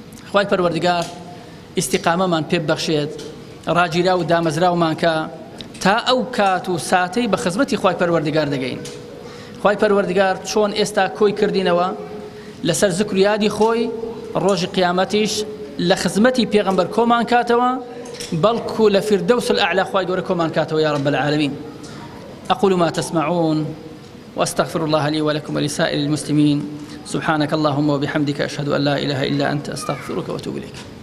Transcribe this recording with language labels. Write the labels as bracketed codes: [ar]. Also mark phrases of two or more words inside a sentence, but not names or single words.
[ckb] خوای پەروەردگار، ئیستیقامەمان پێ ببەخشێت، ڕاگیرا و دامەزراومان کە تا ئەو کات و ساتەی بە خزمەتی خوای پەروەردگار دەگەین. خوای پەروەردگار، چۆن ئێستا کۆی کردینەوە لەسەر زکر و یادی خۆی، ڕۆژی قیامەتیش لە خزمەتی پێغەمبەر کۆمان کاتەوە، بەڵکو لە فیردەوس الئەعلا خوای گەورە کۆمان کاتەوە، [ar] یا رب العالمین. أقول ما تسمعون وأستغفر الله لي ولكم ولسائر المسلمين. سبحانك اللهم وبحمدك، أشهد أن لا إله إلا أنت، أستغفرك وأتوب إليك.